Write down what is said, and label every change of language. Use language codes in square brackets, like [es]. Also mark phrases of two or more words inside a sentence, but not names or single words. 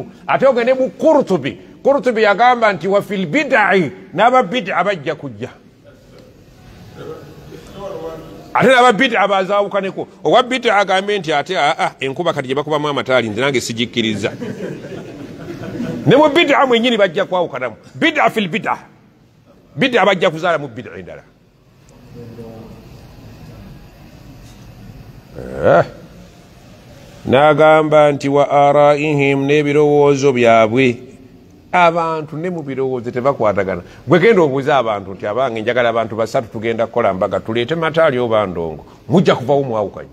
[lg] Ate ogende mu Qurtubi, Qurtubi yagamba nti [ar] وفي البدع, [lg] n'ababid'a bajja kujja. Ate n'ababid'a bazaawukaneko. Owa bid'a agambe nti ate enkuba kati gye bakubamu amataali nze nange sigikkiriza. Ne mu bid'a mwennyini bajja kwawukanamu. [ar] بدعة في البدعة, [lg] bid'a bajja kuzaala mu bid'a endala. N'agamba nti [ar] وآرائهم, [lg] n'ebirowoozo byabwe. Abantu ne mu birowoozo tebakwatagana. Gwe genda obuuza abantu nti abange njagala abantu basatu tugenda kukola mbaga, tuleete mataali oba ndongo, mujja kuvawo mwawukanye.